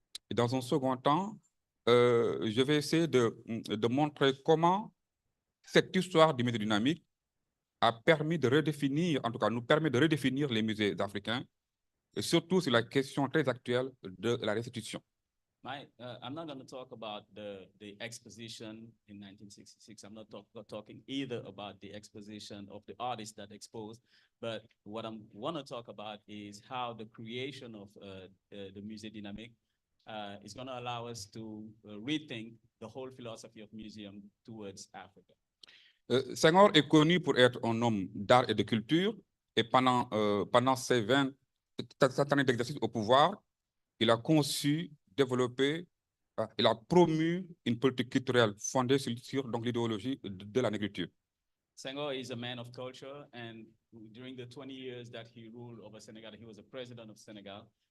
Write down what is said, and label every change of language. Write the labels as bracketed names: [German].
[French] Et dans un second temps, je vais essayer de montrer comment cette histoire du musée dynamique a permis de redéfinir, en tout cas nous permet de redéfinir les musées africains, et surtout sur la question très actuelle de la restitution. [English] I'm not going to talk about the exposition in 1966. I'm not talking either about the exposition of the artists that exposed, but what I want to talk about is how the creation of the Musée dynamique is going to allow us to rethink the whole philosophy of museum towards Africa. [French] Senghor est connu pour être un homme d'art et de culture, et pendant ses 20 années d'exercice au pouvoir, il a conçu, développé, il a promu une politique culturelle fondée sur donc l'idéologie de la négritude. [English] Senghor is a man of culture, and during the 20 years that he ruled over Senegal, he was a president of Senegal.